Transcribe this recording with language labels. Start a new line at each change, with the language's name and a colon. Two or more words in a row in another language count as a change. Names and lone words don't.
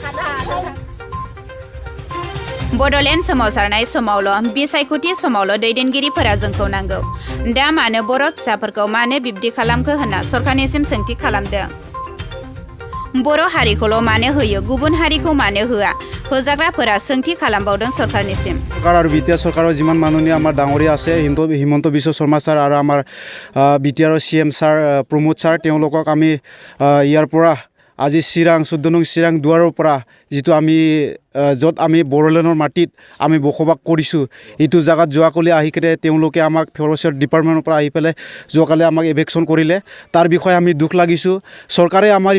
Bodo: बड'लेण्ड सोमावसारनाय समावल' बिसायख'थि समावल' दैदेनगिरिफोरा जोंखौ नांगौ दा मानो बर' फिसाफोरखौ मानो बिब्दि खालामखो होनना सरकारनिसिम सोंथि खालामदों बर' हारिखौल' मानो होयो गुबुन हारिखौ मानो होआ होजाग्राफोरा सोंथि खालामबावदों सरकारनिसिम
Assamese: सरकार আৰু বিটিআৰ চৰকাৰৰ যিমান মাননীয় আমাৰ ডাঙৰীয়া আছে হিমন্ত বিশ্ব শৰ্মা ছাৰ আৰু আমাৰ বিটিআৰৰ CM ছাৰ প্ৰমোদ ছাৰ তেওঁলোকক আমি ইয়াৰ পৰা আজি চিৰাং 14 নং চিৰাং দুৱাৰৰ পৰা যিটো আমি য'ত আমি বড়োলেণ্ডৰ মাটিত আমি বসবাস কৰিছোঁ এইটো জাগাত যোৱাকালি আহি কিনে তেওঁলোকে আমাক
English: forest department
Assamese: পৰা আহি পেলাই যোৱাকালি আমাক এভেকশ্যন কৰিলে তাৰ বিষয়ে আমি দুখ লাগিছোঁ চৰকাৰে আমাৰ